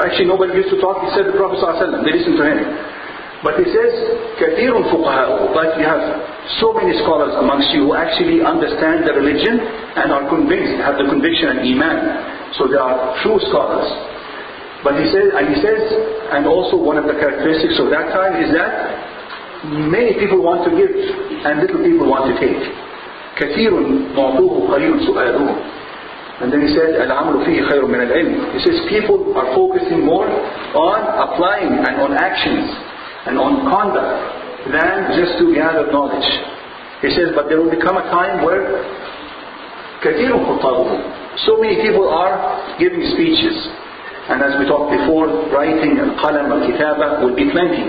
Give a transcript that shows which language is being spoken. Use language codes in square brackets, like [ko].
[en] Actually nobody used to talk except the Prophet ﷺ. They listened to him. But he says, [ar] كَثِيرٌ فُقَهَاءُ, [en] like you have so many scholars amongst you who actually understand the religion and are convinced, have the conviction and iman. So they are true scholars. But he says, and also one of the characteristics of that time is that many people want to give and little people want to take. [ar] كثير معطوه قليل سؤاله. [en] And then he said, [ar] العمل فيه خير من العلم. [en] He says people are focusing more on applying and on actions and on conduct than just to gather knowledge. He says, but there will become a time where [ar] كثير خطابه. [en] So many people are giving speeches. And as we talked before, writing and qalam and kitaba will be plenty.